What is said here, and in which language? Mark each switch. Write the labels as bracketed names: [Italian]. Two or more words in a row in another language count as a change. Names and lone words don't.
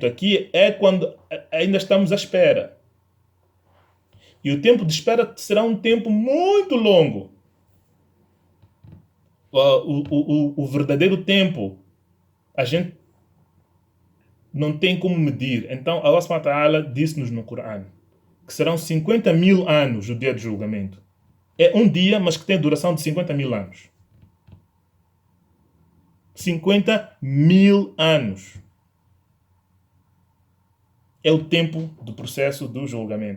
[Portuguese] Aqui é quando ainda estamos à espera. E o tempo de espera será um tempo muito longo. O verdadeiro tempo a gente não tem como medir. Então Allah [Arabic] سبحانه وتعالى [Portuguese] disse-nos no Corão que serão 50.000 anos o dia de julgamento. É um dia, mas que tem duração de 50.000 anos. 50.000 anos é o tempo do processo do julgamento.